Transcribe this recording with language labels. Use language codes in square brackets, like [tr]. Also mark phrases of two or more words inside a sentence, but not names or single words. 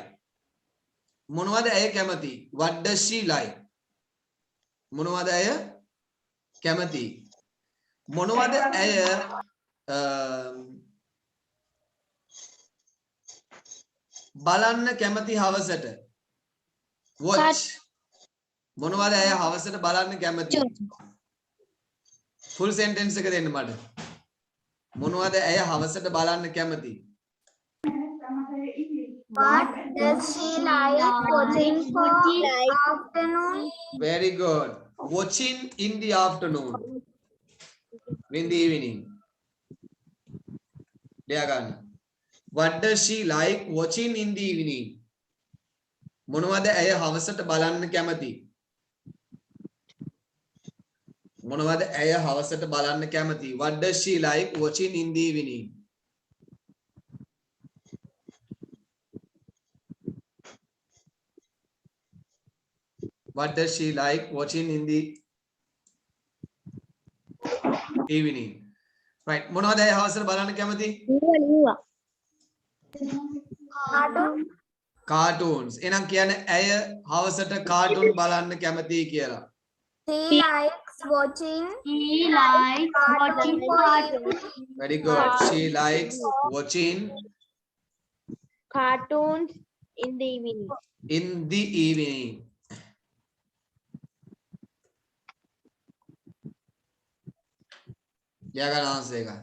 [si] මොනවද ඇය කැමති? [en] What does she like? [si] මොනවද ඇය කැමති? මොනවද ඇය බලන්න කැමති හවසට? Watch. මොනවද ඇය හවසට බලන්න කැමති? [en] Full sentence [si] එක දෙන්න මට. මොනවද ඇය හවසට බලන්න කැමති? [en] What does she like watching for afternoon? Very good. Watching in the afternoon. In the evening. Diagan. What does she like watching in the evening? [si] මොනවද ඇය හවසට බලන්න කැමති? මොනවද ඇය හවසට බලන්න කැමති? [en] What does she like watching in the evening? What does she like watching in the evening? Right. [si] මොනවද ඇය හවසට බලන්න කැමති? Cartoons. එහෙනම් කියන්නේ ඇය හවසට කාටුන් බලන්න කැමති කියලා. [en] She likes watching. She likes watching cartoons. Very good. She likes watching Cartoons in the evening. in the evening. Yeah, can answer that.